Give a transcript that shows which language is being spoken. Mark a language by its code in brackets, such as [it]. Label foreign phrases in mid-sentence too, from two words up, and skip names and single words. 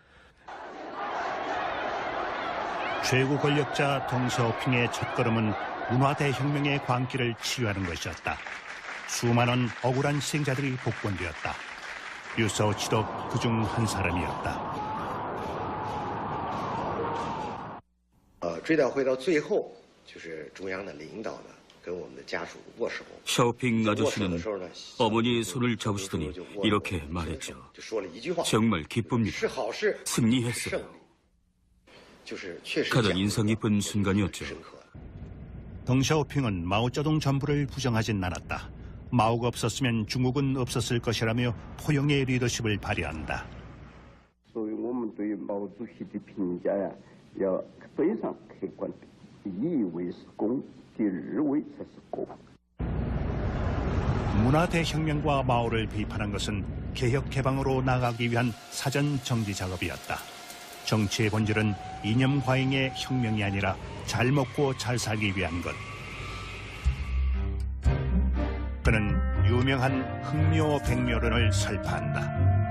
[ko] 최고 권력자 덩샤오핑의 첫걸음은 문화 대혁명의 광기를 치유하는 것이었다. 수많은 억울한 희생자들이 복권되었다. 류서우치도 그중 한 사람이었다. [zh] 追悼会到最后就是中央的领导呢跟我们的家属握手。 [ko] 샤오핑 아저씨는 어머니의 손을 잡으시더니 이렇게 말했죠. 정말 기쁩니다. 승리했어요. 가장 인상 깊은 순간이었죠. 덩샤오핑은 마오쩌둥 전부를 부정하진 않았다. 마오가 없었으면 중국은 없었을 것이라며 포용의 리더십을 발휘한다. [zh] 所以我们对毛主席的评价呀，要非常客观的，第一位是公，第二位才是国。 [ko] 문화 대혁명과 마오를 비판한 것은 개혁 개방으로 나가기 위한 사전 정지 작업이었다. 정치의 본질은 이념 과잉의 혁명이 아니라 잘 먹고 잘 살기 위한 것. 그는 유명한 흥묘 백묘론을 설파한다.